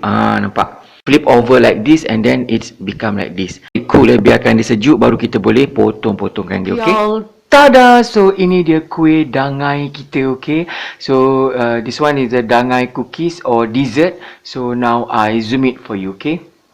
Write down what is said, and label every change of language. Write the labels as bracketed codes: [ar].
[ms] Nampak, [en] flip over like this and then it's become like this. Cool [ms] biarkan dia sejuk baru kita boleh potong-potongkan dia okey. [en] Tada! So [ms] ini dia kuih dangai kita okey. [en] So this one is the dangai cookies or dessert. So now I zoom it for you okey.